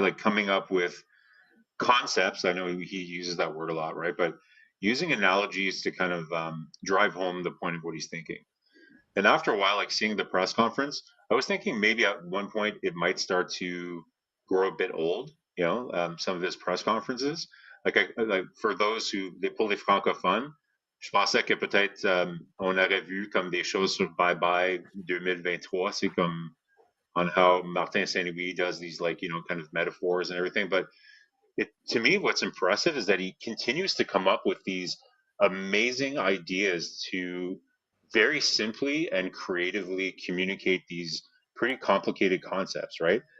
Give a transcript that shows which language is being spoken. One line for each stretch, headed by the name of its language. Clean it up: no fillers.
English: Like coming up with concepts. I know he uses that word a lot, right? But using analogies to kind of drive home the point of what he's thinking. And after a while, like seeing the press conference, I was thinking maybe at one point it might start to grow a bit old. Some of his press conferences. Like for those
French: pour les francophones, je pensais que peut-être on aurait vu comme des choses sur Bye Bye 2023. C'est comme on
English: how Martin Saint-Louis does these kind of metaphors and everything. But to me, what's impressive is that he continues to come up with these amazing ideas to very simply and creatively communicate these pretty complicated concepts, right?